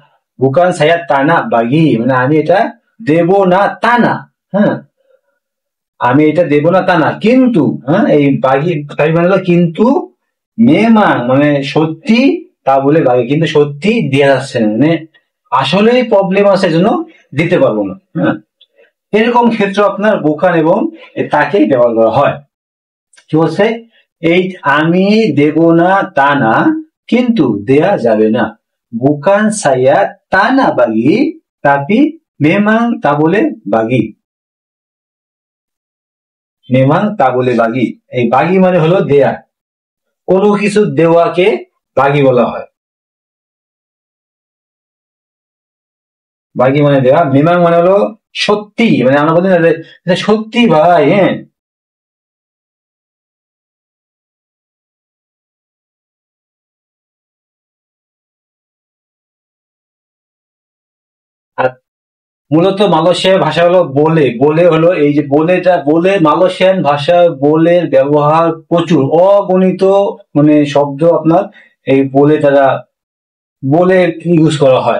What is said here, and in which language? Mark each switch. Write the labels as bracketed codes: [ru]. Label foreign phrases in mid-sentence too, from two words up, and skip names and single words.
[ms] bukan saya tak nak bagi [bn] মানে আমি এটা দেব না তা না, হ্যাঁ, আমি এটা দেব না তা না, কিন্তু, হ্যাঁ, এই বাগি বাগি মানে হলো কিন্তু, মেমান মানে সত্যি, তা বলে বাগি কিন্তু সত্যি দেওয়া যাচ্ছে না, মানে আসলে প্রবলেম আছে জন্য দিতে পারবো না, হ্যাঁ। এরকম ক্ষেত্রে আপনার বুকান এবং তাকেই ব্যবহার করা হয়। কি বলছে? এই আমি দেব না তা না, কিন্তু দেয়া যাবে না। [ms] bukan saya tak nak bagi, tapi memang tak boleh bagi। memang tak boleh bagi, [bn] এই বাগি মানে হলো দেয়া, কোনো কিছু দেওয়াকে বাগি বলা হয়। বাগি মানে দেওয়া, মেমাং মানে হলো সত্যি, মানে আমরা বলি না যে সত্যি ভাই, হ্যাঁ। আর মূলত মালয়েশিয়ার ভাষা হলো বলে, বলে হলো এই যে বলেটা, বলে মালয়েশিয়ান ভাষা বলের ব্যবহার প্রচুর, অগণিত মানে শব্দ আপনার এই বলে তারা বলে ইউজ করা হয়।